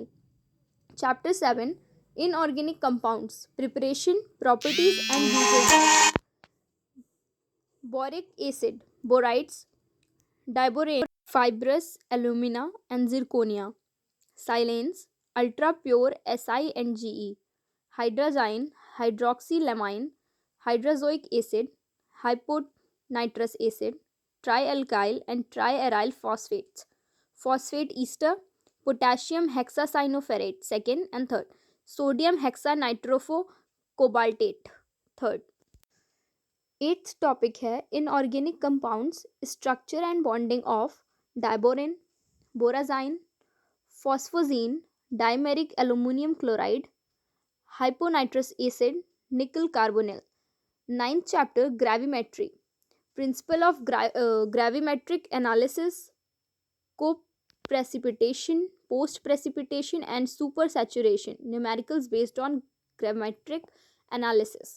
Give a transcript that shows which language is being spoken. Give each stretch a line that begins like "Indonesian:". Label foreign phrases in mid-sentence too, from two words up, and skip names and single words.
English: Chapter 7 Inorganic compounds, preparation, properties, and uses. Boric acid, borides, diborane, fibrous alumina, and zirconia. Silanes, ultra pure Si and Ge. Hydrazine, hydroxylamine, hydrozoic acid, hyponitrous acid, trialkyl and triaryl phosphates. Phosphate ester, potassium hexacyanoferrate, second and third. Sodium hexanitrocobaltate, third. Eighth topic है inorganic compounds, structure and bonding of diborane, borazine, phosphozine, dimeric aluminum chloride, hyponitrous acid, nickel carbonyl. Ninth chapter gravimetry, principle of gravimetric analysis, co-precipitation, post-precipitation, and supersaturation, numericals based on gravimetric analysis.